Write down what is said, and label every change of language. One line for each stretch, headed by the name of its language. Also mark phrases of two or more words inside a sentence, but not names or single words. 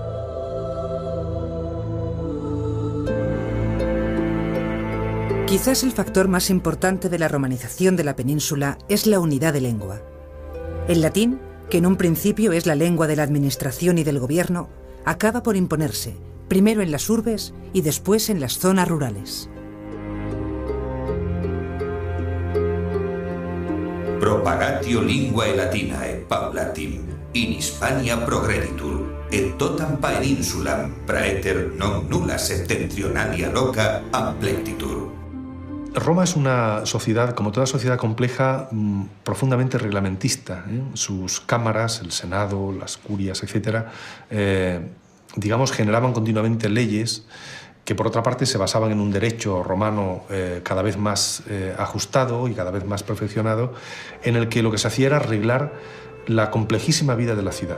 Spanish: Quizás el factor más importante de la romanización de la península es la unidad de lengua. El latín, que en un principio es la lengua de la administración y del gobierno, acaba por imponerse, primero en las urbes y después en las zonas rurales.
Latin: Propagatio linguae latinae paulatim in Hispania progreditur, et totam peninsulam praeter non nulla septentrionalia loca amplectitur.
Spanish: Roma es una sociedad, como toda sociedad compleja, profundamente reglamentista. Sus cámaras, el Senado, las curias, etc., digamos, generaban continuamente leyes que, por otra parte, se basaban en un derecho romano cada vez más ajustado y cada vez más perfeccionado, en el que lo que se hacía era arreglar la complejísima vida de la ciudad.